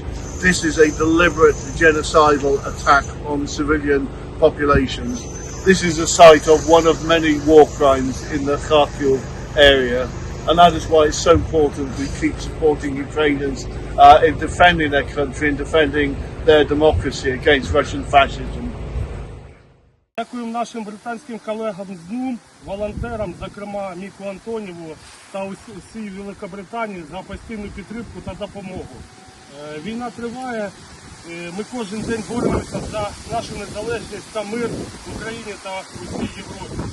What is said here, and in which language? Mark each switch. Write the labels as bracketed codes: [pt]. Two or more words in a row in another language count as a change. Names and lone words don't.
[en] This is a deliberate genocidal attack on civilian populations. This is a site of one of many war crimes in the Kharkiv area, and that is why it's so important we keep supporting Ukrainians in defending their country and defending their democracy against Russian fascism. [uk] Дякуємо нашим британським колегам з НУМ, волонтерам, зокрема Міку Антоніву та усій Великобританії за постійну підтримку та допомогу. Війна триває, ми кожен день боремося за нашу незалежність та мир в Україні та у всій Європі.